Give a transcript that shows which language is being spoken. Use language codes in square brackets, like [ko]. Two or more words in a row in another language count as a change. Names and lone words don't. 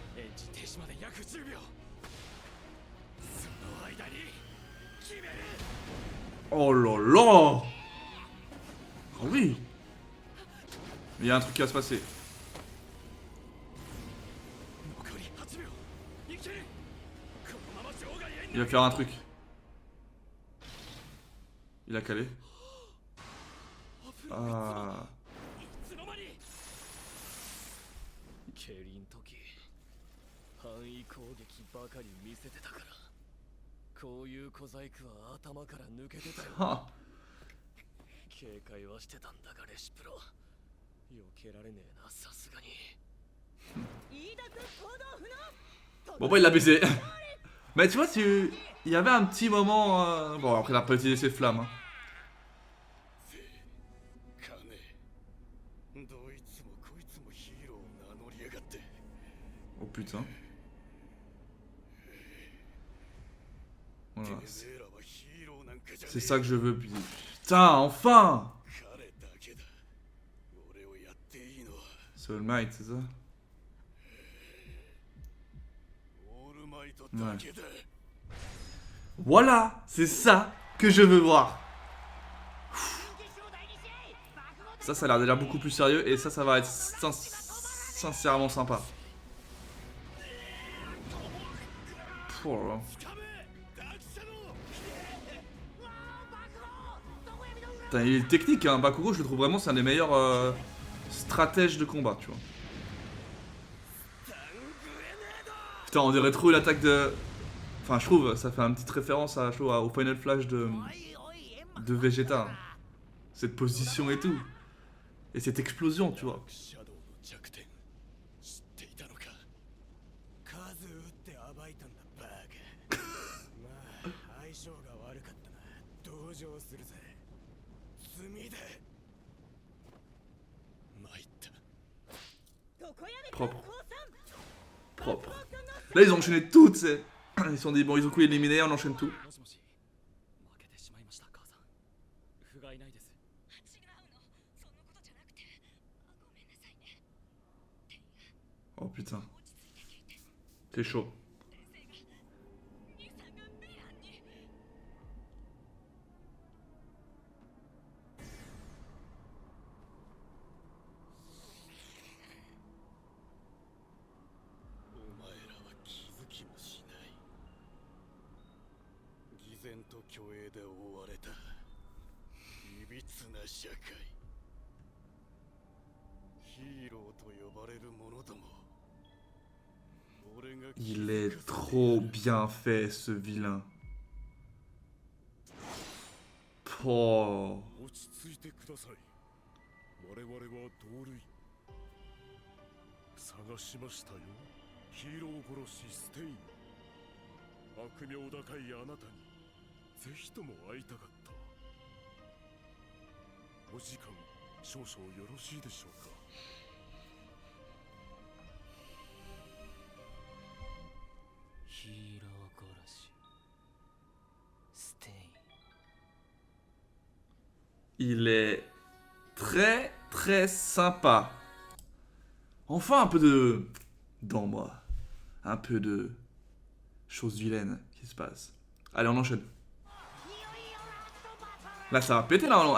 [fr] Oh là là. Oh oui. Il y a un truc qui va se passer. Il va faire un truc. Il a calé. Ah. [ja] 競輪の時範囲攻撃ばかり見せてたからこういう小細工は頭から抜けてたよ。 [fr] Ah. [ja] 警戒はしてたんだがレシプロ避けられねえなさすがに。 [fr] Bon bah il l'a baisé. Mais tu vois, il y avait un petit moment... Bon après il a pas utilisé ses flammes. Hein. putain. Voilà. [ja] てめえらはヒーローなんかじゃねえ。 [fr] C'est ça que je veux. Putain, enfin! [ja] 彼だけだ。俺をやっていいのは [fr] Soul Might, c'est ça? [ja] オールマイトだけだ。 [fr] Voilà! C'est ça que je veux voir! Ça a l'air déjà beaucoup plus sérieux et ça va être sincèrement sympa. Oh là là. Putain, il est technique, hein. Bakugo, je le trouve vraiment, c'est un des meilleurs stratèges de combat, tu vois. Putain, on dirait trop l'attaque de... Enfin, je trouve, ça fait une petite référence au Final Flash de Vegeta. Cette position et tout. Et cette explosion, tu vois. [ja] シャドウの弱点知っていたのか。数打って暴いたんだバカ。まあ相性が悪かったな。同情するぜ。罪だ。参った。 [fr] Propre. Propre. Là, ils ont enchaîné tout, tu sais. Ils se sont dit, bon, Izuku est éliminé, on enchaîne tout. [ja] もしもし負けてしまいました母さん不甲斐ないです違うのそんなことじゃなくてごめんなさいね [fr] Oh putain, [ja] 落ち着いて聞いて [fr] c'est chaud. [ja] 先生が兄さんがヴィランにお前らは気づきもしない。偽善と虚栄で覆われたいびつな社会。ヒーローと呼ばれる者ども。俺が [fr] Il est trop bien fait, ce vilain. Oh. [ja] 落ち着いてください。我々は同類。探しましたよ。ヒーロー殺しステイン。悪名高いあなたにぜひとも会いたかった。お時間少々よろしいでしょうか。ヒーロー殺しステイン [fr] Il est très très sympa. Enfin un peu de... dans moi. Un peu de... choses vilaines qui se passent. Allez, on enchaîne. Là, ça va péter là.